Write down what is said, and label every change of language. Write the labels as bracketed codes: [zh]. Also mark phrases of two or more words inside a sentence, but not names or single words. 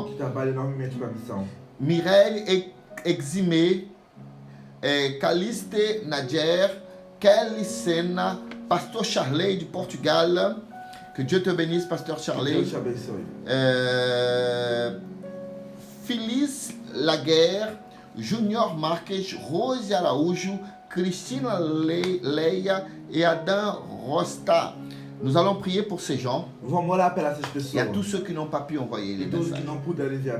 [pt] Que trabalha enormemente com a missão. [fr] Mireille Eximé, Caliste Nadjer, Kelly Sena, Pasteur Charley du Portugal. Que Dieu te bénisse, Pasteur [pt] Que [fr] Charley. [pt] Deus te abençoe. [fr] Phyllis Laguerre, Junior Marques, Rose Araújo, Cristina Leia et Adam Rosta. Nous allons prier pour ces gens [pt] Vamos orar pelas essas [fr] et à [pt] pessoas. [fr] tous ceux qui n'ont pas pu envoyer les [pt] E todos que [fr] messages. [pt] não puderam enviar